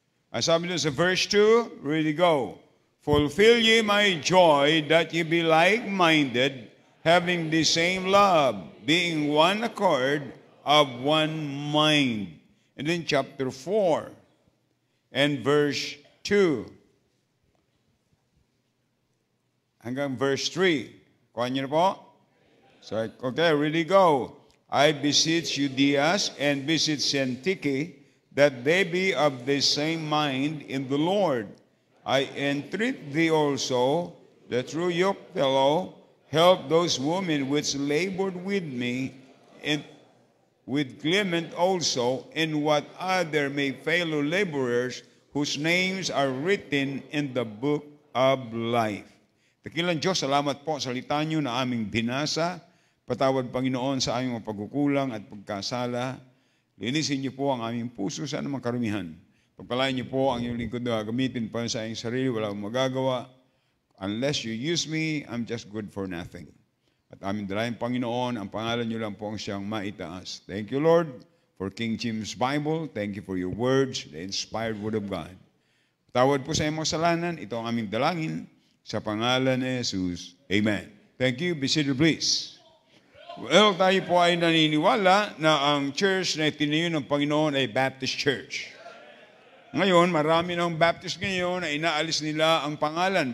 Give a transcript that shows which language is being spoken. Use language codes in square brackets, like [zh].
[tl] Ang sabi nyo sa verse 2, [en] ready go. Fulfill ye my joy that ye be like-minded, having the same love, being one accord, of one mind. And then chapter 4. And verse 2 hanggang verse 3. [tl] Kuha niyo na po? [en] So, okay, really go. I beseech Euodias and beseech Syntyche that they be of the same mind in the Lord. I entreat thee also that through your fellow help those women which labored with me, and with Clement also, and what other may fellow laborers whose names are written in the book of life. [tl] Dakilang Diyos, salamat po sa salita niyo na aming binasa. Patawad, Panginoon, sa aming mga pagkukulang at pagkasala. Linisin niyo po ang aming puso sa anumang karumihan. Pagpalain niyo po ang iyong lingkod na gamitin pa sa iyong sarili, wala akong magagawa. [en] Unless you use me, I'm just good for nothing. [tl] At aming dalayan, Panginoon, ang pangalan niyo lang po ang siyang maitaas. [en] Thank you, Lord, for King James Bible. Thank you for your words, the inspired word of God. [tl] Tawad po sa iyong mga kasalanan. Ito ang aming dalangin sa pangalan ni Jesus. Amen. [en] Thank you. Be seated, please. [tl] Well, tayo po ay naniniwala na ang church na itinayo ng Panginoon ay Baptist Church. Ngayon, marami ng Baptist ngayon na inaalis nila ang pangalan.